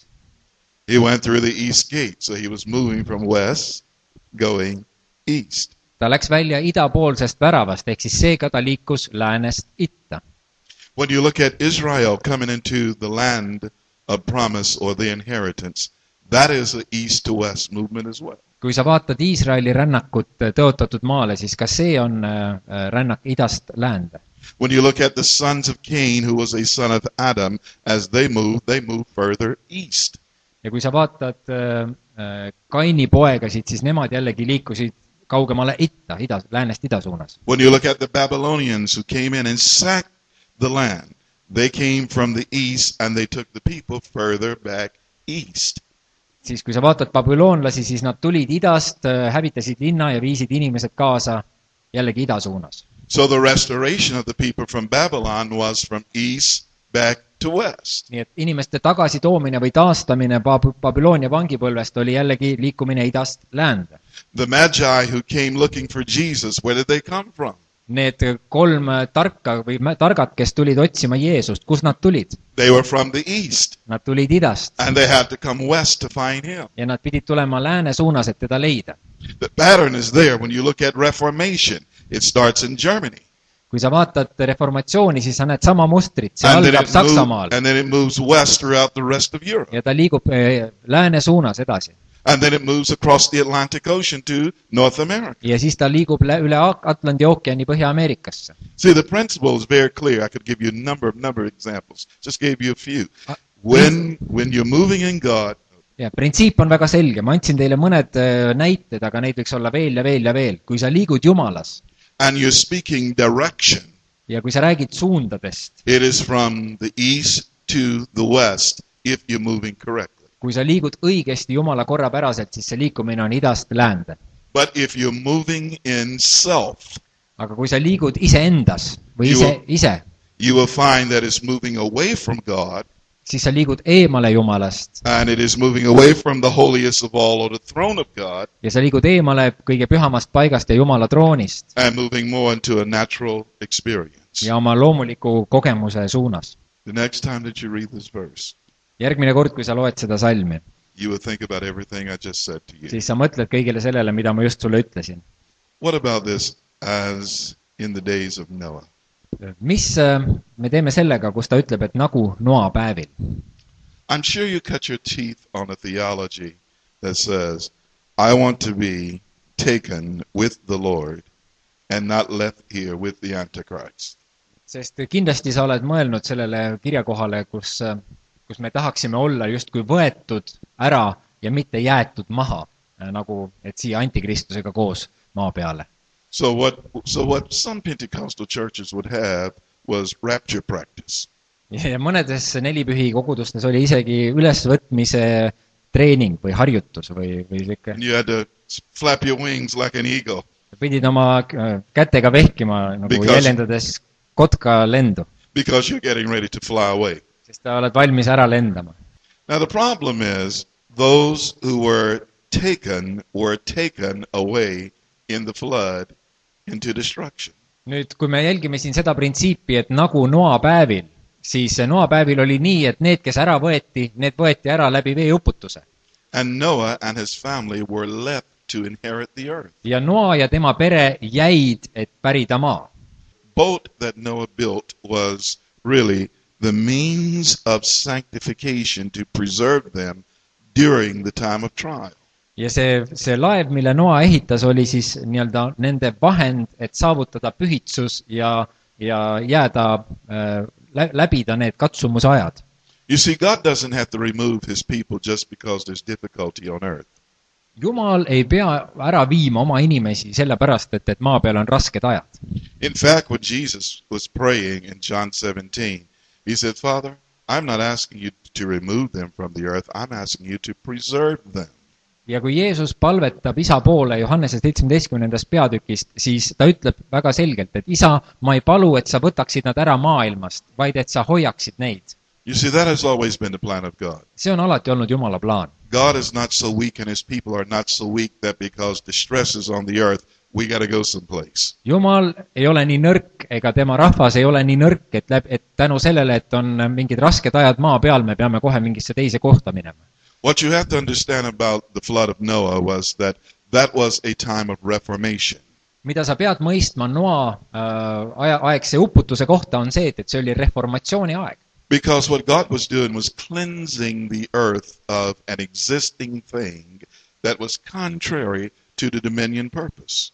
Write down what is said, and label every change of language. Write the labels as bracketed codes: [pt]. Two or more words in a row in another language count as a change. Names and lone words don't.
[en] He went through the east gate, so he was moving from west, going east. [et] Ta läks välja idapoolsest väravast, ehk siis seega ta liikus läänest itta. [en] When you look at Israel coming into the land of promise or the inheritance, that is an east to west movement as well. [et] Kui sa vaatad Iisraeli rännakut tõotatud maale, siis ka see on rännak idast läände. [en] When you look at the sons of Cain, who was a son of Adam, as they move further east. [et] Ja kui sa vaatad Kaini poegasid, siis nemad jällegi liikusid kaugemale itta, läänest ida suunas. [en] When you look at the Babylonians who came in and sacked the land, they came from the east and they took the people further back east. [et] Siis kui sa vaatad babüloonlasi, siis nad tulid idast, hävitasid linna ja viisid inimesed kaasa jällegi ida suunas. [en] So the restoration of the people from Babylon was from east back to west. [et] Nii et inimeste tagasi toomine või taastamine Babyloonia vangipõlvest oli jällegi liikumine idast läände. [en] The Magi who came looking for Jesus, where did they come from? [et] Need 3 targad, kes tulid otsima Jeesust, kus nad tulid? [en] They were from the east. [et] Nad tulid idast [en] And they had to come west to find him. [et] ja nad pidid tulema lääne suunas, et teda leida. [en] The pattern is there when you look at Reformation. It starts in Germany. [et] Kui sa vaatad reformatsiooni, siis sa näed sama mustrit, see algab Saksamaal [en] and then it moves west throughout the rest of Europe. [et] ja ta liigub lääne suunas edasi. [en] And then it moves across the Atlantic Ocean to North America. [et] ja siis ta liigub üle Atlandi ookeani Põhja-Ameerikasse. [en] See, the principle is very clear. I could give you a number of examples. Just gave you a few. Ah, When you're moving in God, [et] ja printsiip on väga selge, ma andsin teile mõned näited, aga neid võiks olla veel ja veel ja veel. Kui sa liigud Jumalas [en] and you're speaking direction, [et] ja kui sa räägid suundadest, [en] it is from the east to the west if you're moving correctly. [et] kui sa liigud õigesti Jumala korrapäraselt, siis see liikumine on idast läände. [en] But if you're moving in self, [et] aga kui sa liigud iseendas või ise, [en] you will find that it's moving away from God, [et] siis sa liigud eemale Jumalast [en] and it is moving away from the holiest of all, or the throne of God, [et] ja sa liigud eemale kõige pühamast paigast ja Jumala troonist [en] and moving more into a natural experience. [et] ja oma loomuliku kogemuse suunas. [en] The next time that you read this verse, [et] järgmine kord, kui sa loed seda salmi, [en] you will think about everything I just said to you. [et] siis sa mõtled kõigele sellele, mida ma just sulle ütlesin. [en] What about this as in the days of Noah? [et] Mis me teeme sellega, kus ta ütleb, et nagu Noa päevil? [en] I'm sure you cut your teeth on a theology that says, I want to be taken with the Lord and not left here with the Antichrist. [et] Sest kindlasti sa oled mõelnud sellele kirjakohale, kus me tahaksime olla justkui võetud ära ja mitte jäetud maha, nagu et siia antikristusega koos maa peale. [en] So what some Pentecostal churches would have was rapture practice. [et] Ja mõnedes nelipühi kogudustes oli isegi ülesvõtmise treening või harjutus või siuke. [en] You had to flap your wings like an eagle. [et] Pidid oma kätega vehkima nagu jäljendades kotka lendu. [en] Because you're getting ready to fly away. [et] Sest ta oled valmis ära lendama. [en] Now the problem is those who were taken away in the flood into destruction. [et] Nüüd, kui me jälgime siin seda printsiipi, et nagu Noa päevil, siis Noa päevil oli nii, et need, kes ära võeti, need võeti ära läbi veeuputuse. [en] And Noah and his family were left to inherit the earth. [et] Ja Noa ja tema pere jäid, et pärida maa. [en] Boat that Noah built was really the means of sanctification to preserve them during the time of trial. [et] Ja see laev, mille Noa ehitas, oli siis nii-öelda nende vahend, et saavutada pühitsus ja jääda, läbida need katsumuse ajad. [en] You see, God doesn't have to remove his people just because there's difficulty on earth. [et] Jumal ei pea ära viima oma inimesi sellepärast, et maa peal on rasked ajad. [en] In fact, when Jesus was praying in John 17, he said, Father, I'm not asking you to remove them from the earth, I'm asking you to preserve them. [et] Ja kui Jeesus palvetab isa poole Johannese 17. peatükist, siis ta ütleb väga selgelt, et isa, ma ei palu, et sa võtaksid nad ära maailmast, vaid et sa hoiaksid neid. [en] You see, that has always been the plan of God. [et] See on alati olnud Jumala plaan. [en] God is not so weak and his people are not so weak that because distress is on the earth, we got to go someplace. [et] Jumal ei ole nii nõrk, ega tema rahvas ei ole nii nõrk, et tänu sellele, et on mingid rasked ajad maa peal, me peame kohe mingisse teise kohta minema. [en] What you have to understand about the flood of Noah was that was a time of reformation. [et] Mida sa pead mõistma Noa aegse uputuse kohta on see, et see oli reformatsiooni aeg. [en] Because what God was doing was cleansing the earth of an existing thing that was contrary to the dominion purpose.